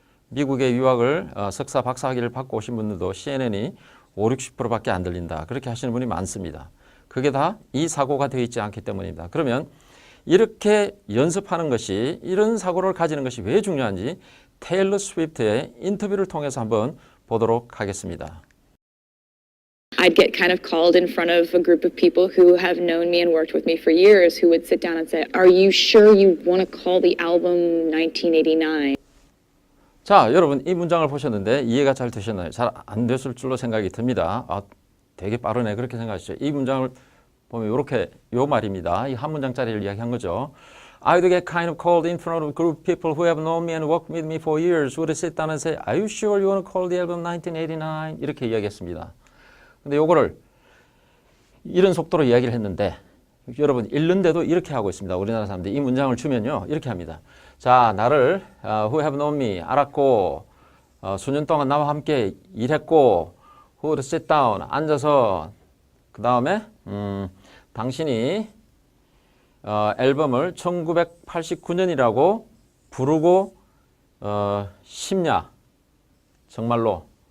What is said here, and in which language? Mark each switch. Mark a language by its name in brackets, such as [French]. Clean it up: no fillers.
[Korean] 미국의 유학을 석사, 박사 학위를 받고 오신 분들도 CNN이 5, 60%밖에 안 들린다. 그렇게 하시는 분이 많습니다. 그게 다 이 사고가 되어 있지 않기 때문입니다. 그러면 이렇게 연습하는 것이, 이런 사고를 가지는 것이 왜 중요한지 테일러 스위프트의 인터뷰를 통해서 한번 보도록 하겠습니다. [English] I'd get kind of called in front of a group of people who have known me and worked with me for years who would sit down and say, "Are you sure you want to call the album 1989?" [Korean] 자, 여러분 이 문장을 보셨는데 이해가 잘 되셨나요? 잘 안 됐을 줄로 생각이 듭니다. 아, 되게 빠르네 그렇게 생각하시죠. 이 문장을 보면 이렇게 요 말입니다. 이 한 문장짜리를 이야기한 거죠. [English] I'd get kind of called in front of a group of people who have known me and worked with me for years who would sit down and say, "Are you sure you want to call the album 1989?" [Korean] 이렇게 이야기했습니다. 근데 요거를 이런 속도로 이야기를 했는데 여러분 읽는데도 이렇게 하고 있습니다. 우리나라 사람들이 이 문장을 주면요 이렇게 합니다. 자, 나를 [English] who have known me [Korean] 알았고 수년 동안 나와 함께 일했고 [English] who would sit down [Korean] 앉아서 그 다음에 당신이 앨범을 1989년이라고 부르고 싶냐 정말로